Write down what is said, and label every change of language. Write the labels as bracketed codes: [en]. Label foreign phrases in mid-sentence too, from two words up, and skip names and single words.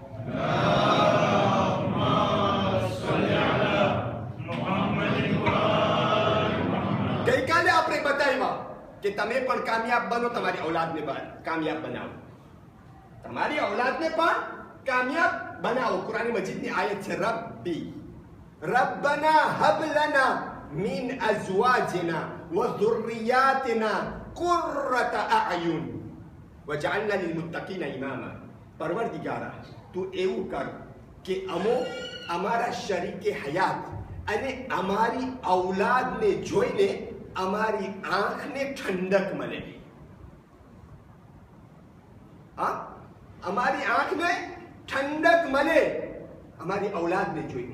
[gu] ગઈકાલે આપણે બતાવ્યા કે તમે પણ કામયાબ બનો, તમારી ઔલાદને કામયાબ બનાવો, તમારી ઔલાદને પણ કામયાબ બનાવો. કુરાન મજીદની આયત છે, [ar] ربي ربنا هب لنا من أزواجنا و ذُرِّيَّاتِنَا قُرَّةَ أَعْيُنٍ وَجَعَلْنَا لِلْمُتَّقِينَ إِمَامًا. [gu] પરવરદિગારા, તું એવું કર કે અમારા શરીકે હયાત અને અમારી ઔલાદને જોઈને અમારી આંખને ઠંડક મળે. હા, અમારી આંખને ઠંડક મળે અમારી ઔલાદને જોઈને.